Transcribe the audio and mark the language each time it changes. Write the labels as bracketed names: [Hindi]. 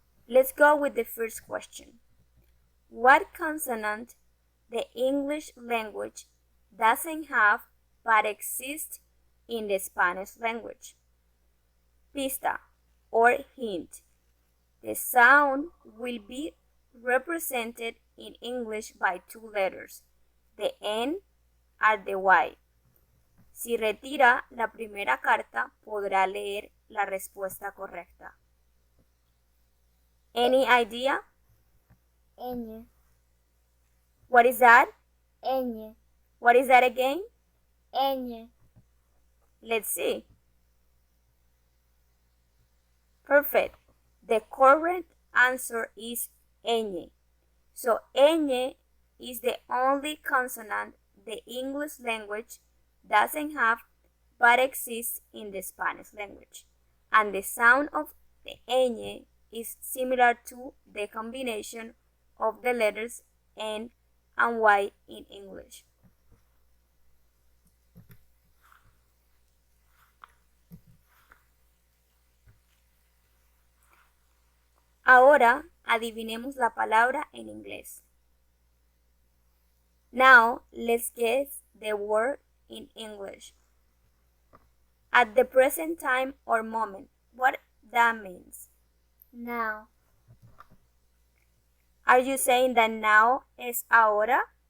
[English] Let's go with the first question. What consonant the English language doesn't have but exists in the Spanish language? Pista or hint. The sound will be represented in English by 2 letters, the N and the Y. [Spanish] Si retira la primera carta, podrá leer la respuesta correcta. [English] Any idea? [Spanish] Ñ, [English] What is that? [Spanish] Ñ, [English] What is that again? [Spanish] Ñ. [English] Let's see. Perfect. The correct answer is ñ. So ñ is the only consonant the English language doesn't have but exists in the Spanish language. And the sound of the ñ is similar to the combination of the letters N and Y in English. [Spanish] Ahora adivinemos la palabra en inglés. [English] Now let's guess the word in English. At the present time or moment, what that means? Now. Are you saying that now es ahora?